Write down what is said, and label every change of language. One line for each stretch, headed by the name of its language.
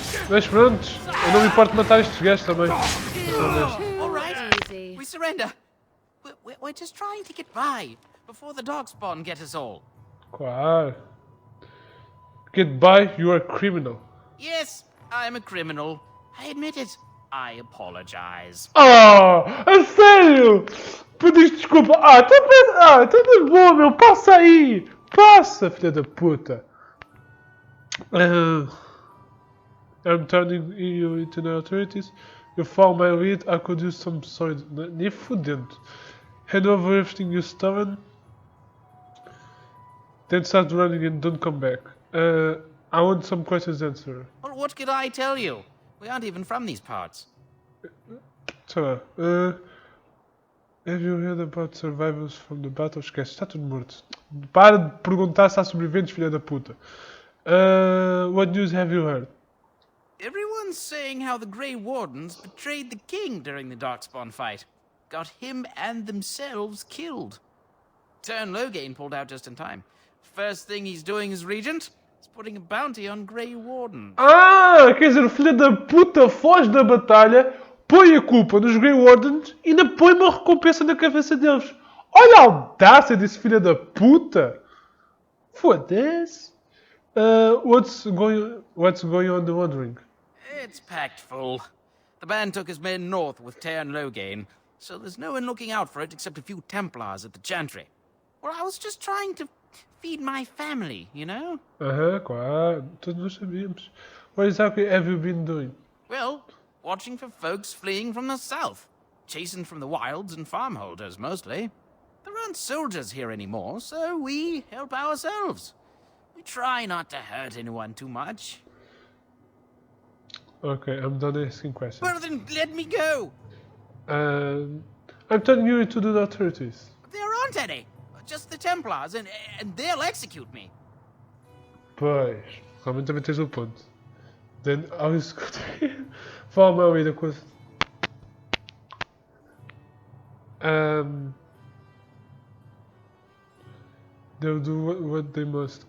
Portuguese: Mas pronto, eu não me importo de matar estes gajos também.
English: All right, we surrender. We're just trying to get by before the darkspawn get us all.
Portuguese: Claro.
English: Get by, you are a criminal. Yes, I'm a criminal. I admit it. I apologize.
Portuguese: Oh, a sério? Pediste desculpa. Então de boa, meu. Passa aí. Passa, filha da puta.
English: I'm turning you into the authorities. You follow my lead, I could use some sword.
Portuguese: Nem fudendo.
English: Hand over everything you've stolen. Then start running and don't come back. I want some questions answered. Well, what could I tell you? We aren't even from these parts. So, have you heard about survivors from the battle?
Portuguese: Esquece, está tudo morto. Para de perguntar se há sobreviventes, filha da puta.
English: What news have you heard? Everyone's saying how the Grey Wardens betrayed the king during the Darkspawn fight. Got him and themselves killed. Tern Loghain pulled out just in time. First thing he's doing as regent is putting a bounty on Grey Wardens.
Portuguese: Ah, quer dizer, o filho da puta foge da batalha, põe a culpa nos Grey Wardens e ainda põe uma recompensa na cabeça deles. Olha a audácia desse filho da puta! Foda-se.
English: What's going on the Wandering? It's packed full. The band took his men north with Tern Loghain, so there's no one looking out for it except a few Templars at the Chantry. Well, I was just trying to feed my family, you know?
Portuguese: Claro, todos nós sabíamos.
English: What exactly have you been doing? Well, watching for folks fleeing from the south. Chasing from the wilds and farmholders, mostly. There aren't soldiers here anymore, so we help ourselves. We try not to hurt anyone too much. Okay, I'm done asking questions. Well, then let me go! I'm turning you into the authorities. There aren't any. Just the Templars, and they'll execute me.
Portuguese: Pois, realmente também tens o ponto.
English: Then I was follow my way the coisa. They'll do what they must.